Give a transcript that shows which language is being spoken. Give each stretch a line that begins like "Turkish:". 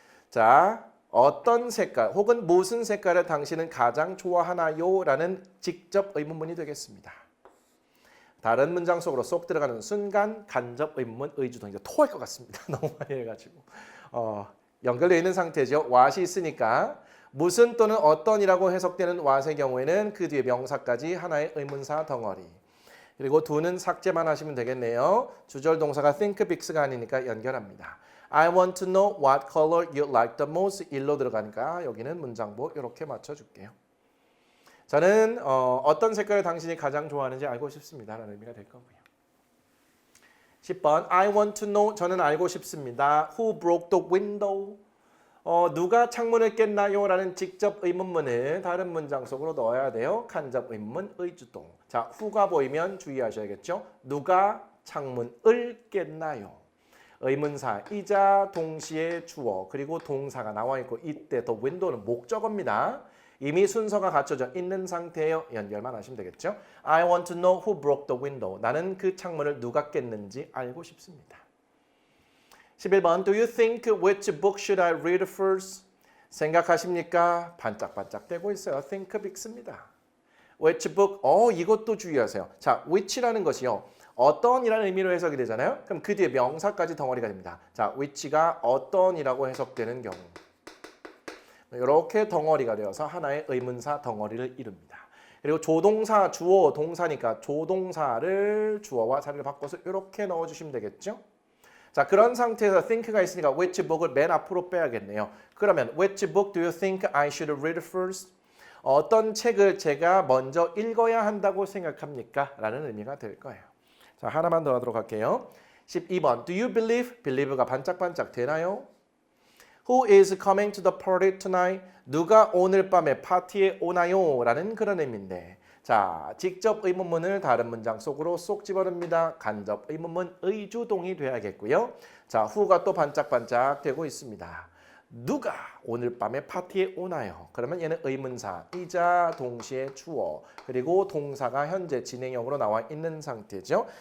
Korean: 자, 어떤 색깔 혹은 무슨 색깔을 당신은 가장 좋아하나요? 라는 직접 의문문이 되겠습니다. 다른 문장 속으로 쏙 들어가는 순간 간접 의문문 의주동. 이제 토할 것 같습니다. 너무 많이 해가지고 연결되어 있는 상태죠. what이 있으니까 무슨 또는 어떤이라고 해석되는 what의 경우에는 그 뒤에 명사까지 하나의 의문사 덩어리. 그리고 두는 삭제만 하시면 되겠네요. 주절 동사가 think bigs가 아니니까 연결합니다.
English: I want to know what color you like the most.
Korean: 일로 들어가니까 여기는 문장보 이렇게 맞춰줄게요. 저는 어떤 색깔을 당신이 가장 좋아하는지 알고 싶습니다. 라는 의미가 될 거고요. 10번
English: I want to know.
Korean: 저는 알고 싶습니다.
English: Who broke the window?
Korean: 누가 창문을 깼나요? 라는 직접 의문문을 다른 문장 속으로 넣어야 돼요. 간접 의문문 의주동. 자, who가 보이면 주의하셔야겠죠. 누가 창문을 깼나요? 의문사이자 동시에 주어 그리고 동사가 나와 있고 이때 the window는 목적어입니다. 이미 순서가 갖춰져 있는 상태예요. 연결만 하시면 되겠죠.
English: I want to know who broke the window.
Korean: 나는 그 창문을 누가 깼는지 알고 싶습니다.
English: 11번 Do you think which book should I read first?
Korean: 생각하십니까? 반짝반짝대고 있어요. think bigs입니다. which book? 이것도 주의하세요. 자, which라는 것이요. 어떤이라는 의미로 해석이 되잖아요. 그럼 그 뒤에 명사까지 덩어리가 됩니다. 자, which가 어떤이라고 해석되는 경우. 이렇게 덩어리가 되어서 하나의 의문사 덩어리를 이룹니다. 그리고 조동사, 주어, 동사니까 조동사를 주어와 자리를 바꿔서 이렇게 넣어주시면 되겠죠. 자, 그런 상태에서 think가 있으니까 which book을 맨 앞으로 빼야겠네요.
English: 그러면 which book do you think I should read first?
Korean: 어떤 책을 제가 먼저 읽어야 한다고 생각합니까? 라는 의미가 될 거예요. 자, 하나만 더 하도록 할게요.
English: 12번 Do you believe?
Korean: believe가 반짝반짝 되나요?
English: Who is coming to the party tonight?
Korean: 누가 오늘 밤에 파티에 오나요? 라는 그런 의미인데 자, 직접 의문문을 다른 문장 속으로 쏙 집어넣습니다. 간접 의문문 의주동이 돼야겠고요. 자, who가 또 반짝반짝 되고 있습니다. 누가 오늘 밤에 파티에 오나요? 그러면 얘는 의문사이자 동시에 주어 그리고 동사가 현재 진행형으로 나와 있는 상태죠.